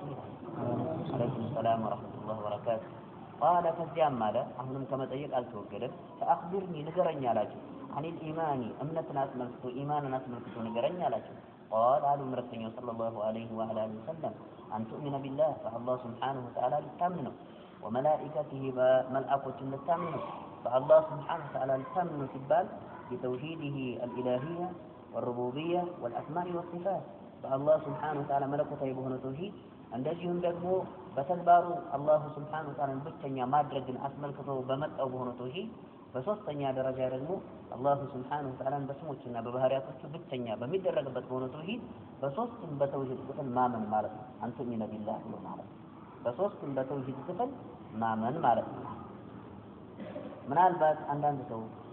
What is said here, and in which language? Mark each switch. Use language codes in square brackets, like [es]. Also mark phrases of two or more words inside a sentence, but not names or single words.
[ar] عليكم السلام ورحمة الله وبركاته [am] قال ከዚያም አለ አሁንም ከመጠየቅ አልተወገደም فاخبرني ንገረኝ አላቸው [ar] عن الايمان [am] እምነትን አስመልክቶ ኢማንን አስመልክቶ ንገረኝ አላቸው قال አሉ መልእክተኛው ሰለላሁ [ar] عليه وعلى آله وسلم أن تؤمن بالله فالله سبحانه وتعالى [am] ልታምን ነው [ar] وملائكته [am] በመልአኮቹም ልታምን ነው [ar] فالله سبحانه وتعالى [am] ልታምን ነው ሲባል [ar] بتوحيده الإلهية والربوبية والأسماء والصفات فالله سبحانه وتعالى [am] መለኮታዊ በሆነ ተውሂድ እንደዚሁም ደግሞ በተግባሩ አላህ [ar] سبحانه وتعالى [am] ብቸኛ ማድረግን አስመልክቶ በመጣው በሆነ ተውሂድ በሶስተኛ ደረጃ ደግሞ አላህ [ar] سبحانه وتعالى [am] በስሞችና በባህሪያቶቹ ብቸኛ በሚደረግበት በሆነ ተውሂድ በሶስቱም በተውሂድ ክፍል ማመን ማለት ነው [ar] أن تؤمن بالله [am] ማለት በሶስቱም በተውሂድ ክፍል ማመን ማለት ነው ምናልባት አንዳንድ ሰው